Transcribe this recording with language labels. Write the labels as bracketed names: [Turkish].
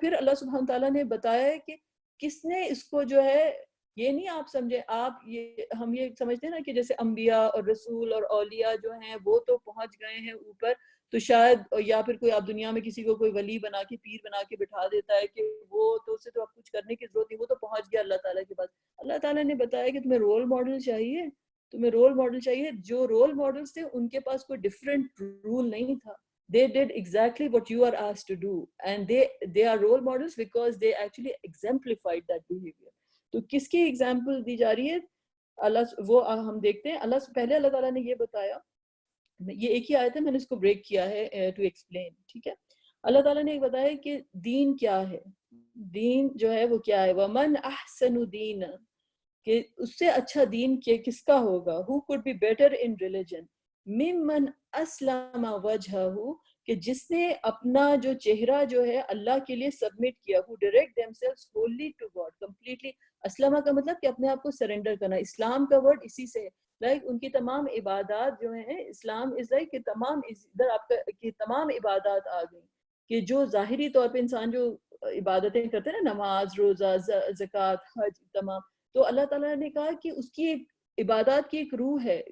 [Urdu] پھر اللہ سبحانہ تعالیٰ نے بتایا کہ کس نے اس کو جو ہے، یہ نہیں آپ سمجھے، آپ یہ ہم یہ سمجھتے ہیں نا کہ جیسے انبیاء اور رسول اور اولیاء جو ہیں وہ تو پہنچ گئے ہیں اوپر، تو شاید یا پھر کوئی آپ دنیا میں کسی کو کوئی ولی بنا کے پیر بنا کے بٹھا دیتا ہے کہ وہ تو اسے تو آپ کچھ کرنے کی ضرورت نہیں، وہ تو پہنچ گیا اللہ تعالیٰ کے پاس. اللہ تعالیٰ نے بتایا کہ تمہیں رول ماڈل چاہیے، تمہیں رول ماڈل چاہیے. جو رول ماڈلز تھے ان کے پاس کوئی ڈفرینٹ رول نہیں تھا. [English] They did exactly what you are asked to do, and they are role models because they actually exemplified that behavior. [Urdu] تو کس کی ایگزامپل دی جا رہی ہے؟ اللہ، وہ ہم دیکھتے ہیں. اللہ سے پہلے اللہ تعالیٰ نے یہ بتایا، یہ ایک ہی آیت ہے، میں نے اس کو بریک کیا ہے ٹو ایکسپلین، ٹھیک ہے. اللہ تعالیٰ نے بتایا کہ دین کیا ہے، دین جو ہے وہ کیا ہے. [Arabic] وَمَنْ أَحْسَنُ دِينًا، [Urdu] کہ اس سے اچھا دین کس کا ہوگا. [English] who could be better in religion [Arabic] ممن اسلم وجہہ، [Urdu] کہ جس نے اپنا جو چہرہ جو ہے اللہ کے لیے سبمٹ کیا. [English] who direct themselves wholly to God completely. [Urdu] اسلمہ کا مطلب کہ اپنے آپ کو سرنڈر کرنا. اسلام کا ورڈ اسی سے ہے. لائک ان کی تمام عبادات جو ہیں، اسلام از لائک کہ تمام ادھر آپ کا کہ تمام عبادات آ گئی، کہ جو ظاہری طور پہ انسان جو عبادتیں کرتے ہیں نا، نماز، روزہ، زکوٰۃ، حج، تمام، تو اللہ تعالیٰ نے کہا کہ اس کی عبادات کی ایک روح ہے.